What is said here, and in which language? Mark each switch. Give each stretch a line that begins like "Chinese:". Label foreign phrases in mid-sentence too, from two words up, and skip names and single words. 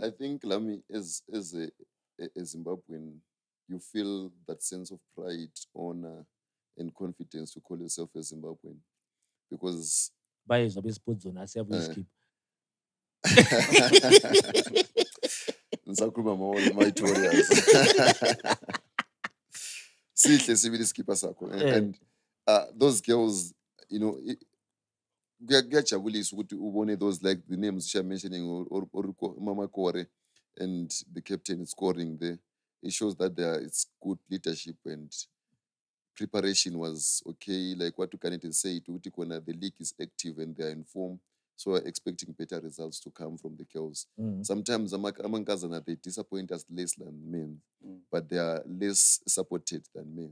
English: I think Lami as a Zimbabwean, you feel that sense of pride, honor, and confidence to call yourself a Zimbabwean because by sports zone skip.
North Ndebele: Ngisakhuluma Mighty Warriors. Sihle sibili skipper sakho
English: and those girls, you know,
North Ndebele: kuyajabulisa ukuthi ubone
English: those like the names you're mentioning or Mama Kore and the captain is scoring there. It shows that it's good leadership and preparation was okay. Like what Tukanete said, the league is active and they are informed. So we're expecting better results to come from the girls. Sometimes Amankazana, they disappoint us less than men, but they are less supported than men.